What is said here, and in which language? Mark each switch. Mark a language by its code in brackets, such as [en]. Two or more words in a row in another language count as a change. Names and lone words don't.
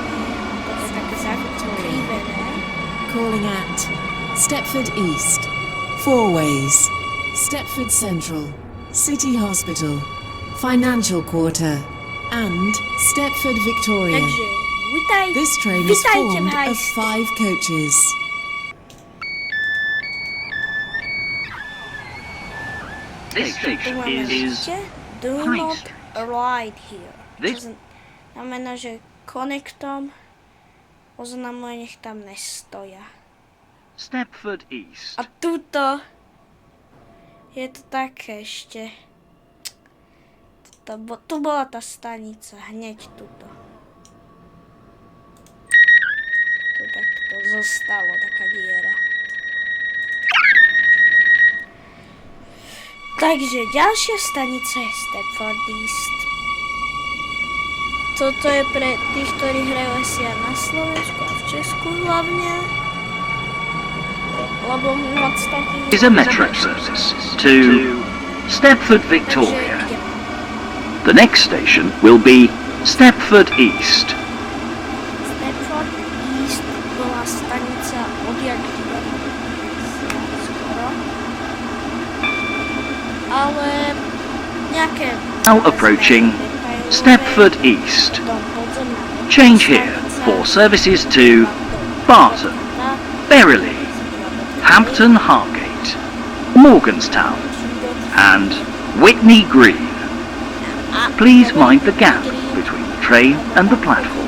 [en] Calling at Stepford East, Four Ways, Stepford Central, City Hospital, Financial Quarter, and Stepford Victoria. [sk] Takže, [en] This train is [sk] vitajte v [en] formed High of Street. 5 coaches. This station is Do High not Street. ride here. This- [sk] Čo znamená, že konektom oznamuje, nech tam nestoja. Stepford East. A tuto je to také ešte. Tu bola tá stanica, hneď tuto. Tu takto zostalo, taká diera. Takže ďalšia stanica je Stepford East. Toto je pre tých, ktorí hrajú SIA na Slovensku a v Česku hlavne. Lebo moc takých... [en] Is a metro service to Stepford [sk] Takže Victoria. ideme. [en] The next station will be Stepford East. [sk] Stepford East bola stanica odjak živa. Skoro. Ale nejaké... [en] Now approaching Stepford East. Change here for services to Barton, Berrily, Hampton Hargate, Morganstown, and Whitney Green. Please mind the gap between the train and the platform.